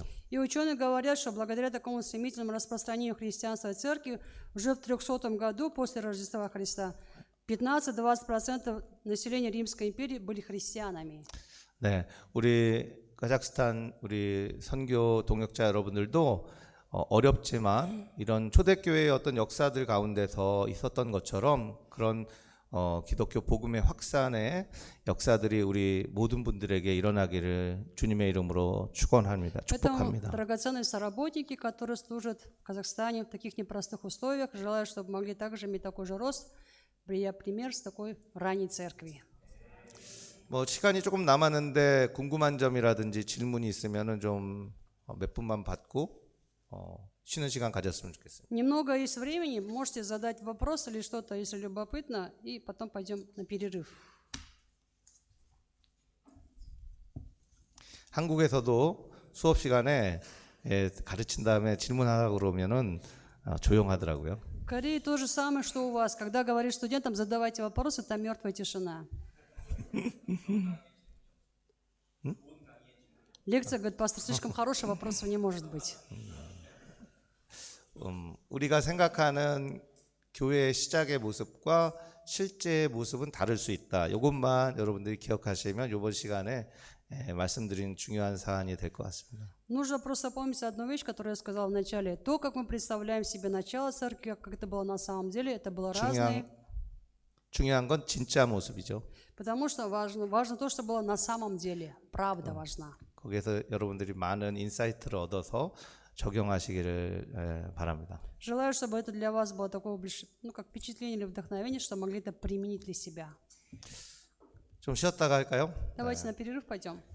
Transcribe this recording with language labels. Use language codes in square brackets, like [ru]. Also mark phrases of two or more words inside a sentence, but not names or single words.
[ru] И ученые говорят, что благодаря такому стремительному распространению христианства в церкви уже в 300 году после Рождества Христа 15-20% населения Римской империи были христианами. [ko] 네, 우리 카자흐스탄 우리 선교 동역자 여러분들도 어렵지만 이런 초대교회의 어떤 역사들 가운데서 있었던 것처럼 그런 기독교 복음의 확산의 역사들이 우리 모든 분들에게 일어나기를 주님의 이름으로 축원합니다. [ru] Поэтому, [ko] 축복합니다. [ru] драгоценные соработники, которые служат в Казахстане в таких непростых условиях, желаю, чтобы могли также иметь такой же рост, прия пример с такой ранней церкви. [ko] 뭐 시간이 조금 남았는데 궁금한 점이라든지 질문이 있으면은 좀 몇 분만 받고 쉬는 시간 가졌으면 좋겠습니다. [ru] Немного есть времени, можете задать вопрос или что-то, если любопытно, и потом пойдем на перерыв. [ko] 한국에서도 수업 시간에 가르친 다음에 질문하라고 그러면은 조용하더라고요. [ru] В Корее то же самое, что у вас. Когда говоришь студентам, задавайте вопросы, там мертвая тишина. Лекция, говорит, пастор, слишком хорошая, вопросов не может быть. [ko] 우리가 생각하는 교회의 시작의 모습과 실제의 모습은 다를 수 있다. 이것만 여러분들이 기억하시면 이번 시간에 말씀드린 중요한 사안이 될 것 같습니다. [ru] Нужно просто помнить одну вещь, которую я сказала в начале. То, как мы представляем себе начало церкви, как это было на самом деле, это было разное. [ko] 중요한 건 진짜 모습이죠. [ru] Потому что важно то, что было на самом деле. Правда важна. [ko] 거기에서 여러분들이 많은 인사이트를 얻어서 적용하시기를 바랍니다. [ru] Желаю, чтобы это для вас было такое как впечатление или вдохновение, что могли это применить для себя. [ko] 좀 쉬었다가 할까요? [ru] Давайте на перерыв пойдем.